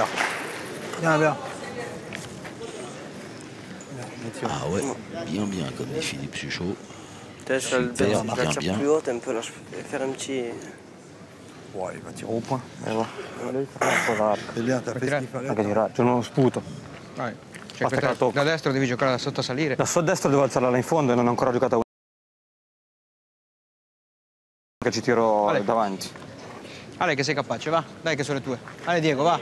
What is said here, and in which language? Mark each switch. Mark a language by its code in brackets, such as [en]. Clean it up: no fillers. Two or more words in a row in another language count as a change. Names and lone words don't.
[fr] Bien, bien. Ah ouais, bien, comme dit Philippe Suchot. Peut-être je vais Super, la tire bien. plus haute un peu là, je vais faire un petit... Ouais, il va tirer. Au point. C'est bien, t'as fait ce qu'il fallait. [it] Anche tirare, c'è uno sputo. Vai. Cioè, Basta che la tocca. da destra devi giocare da sottosalire. Da destra devo alzarla là in fondo e non ho ancora giocata una. Che ci tiro Vale. davanti. Ale che sei capace, va. Dai che sono le tue. Ale Diego, va.